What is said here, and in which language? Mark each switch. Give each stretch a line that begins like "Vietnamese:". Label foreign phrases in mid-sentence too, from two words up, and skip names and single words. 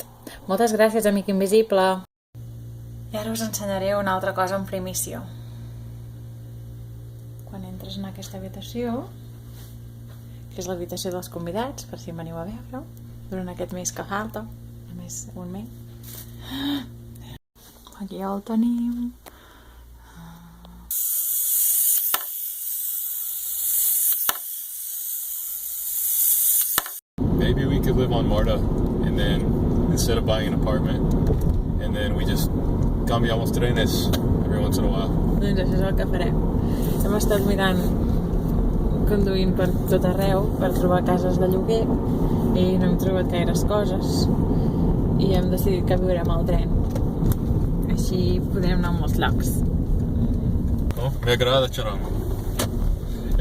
Catalan: Moltes gràcies, amic invisible. I ara us ensenyaré una altra cosa en primícia. Quan entres en aquesta habitació, que és l'habitació dels convidats, per si em veniu a veure, durant aquest mes que falta, només un mes. Aquí el tenim.
English: Maybe we could live on Marta, and then instead of buying an apartment, and then we just
Spanish: cambiamos trenes
English: every once in a while.
Catalan: Doncs això és el que farem. Hem estat mirant, conduint per tot arreu per trobar cases de lloguer i no hem trobat gaires coses i hem decidit que viurem al tren. Així podem anar a molts llocs. Oh, me agrada Charango.